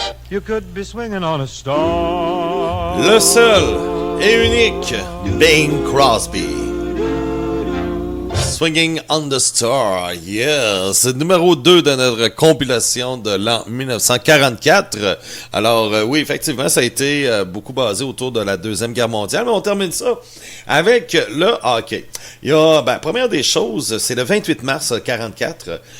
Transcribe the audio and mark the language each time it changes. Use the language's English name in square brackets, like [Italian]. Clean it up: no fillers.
[English] You could be swinging on a star. [French] Le seul et unique Bing Crosby. [English] Swinging on the Star, yes. [French] C'est le numéro 2 de notre compilation de l'an 1944. Alors, oui, effectivement, ça a été beaucoup basé autour de la Deuxième Guerre mondiale, mais on termine ça avec le hockey. Il y a, première des choses, c'est le 28 mars 1944.